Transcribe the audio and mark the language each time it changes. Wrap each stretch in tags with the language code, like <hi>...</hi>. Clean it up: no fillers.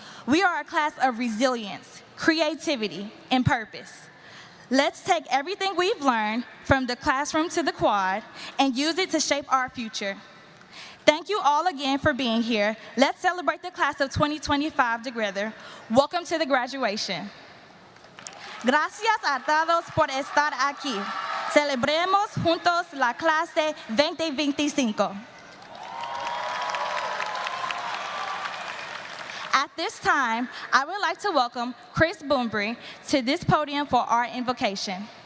<en>We are a class of resilience, creativity, and purpose. Let's take everything we've learned from the classroom to the quad and use it to shape our future. Thank you all again for being here. Let's celebrate the class of 2025 together. Welcome to the graduation.</en> <es>Gracias a todos por estar aquí. Celebremos juntos la clase 2025.</es> <en>At this time, I would like to welcome Chris Boombury to this podium for our invocation.</en>